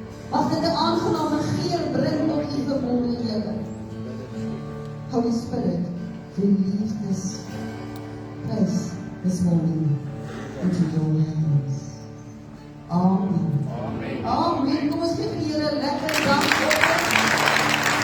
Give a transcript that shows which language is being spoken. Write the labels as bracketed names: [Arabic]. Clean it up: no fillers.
[Afrikaans] Mag dit 'n aangename geur bring op U vanmorgen, Here. [English] Holy Spirit, we leave this place this morning into your hands. Amen. Amen. Amen. [Afrikaans] Kom ons gee vir die Here 'n lekker dank.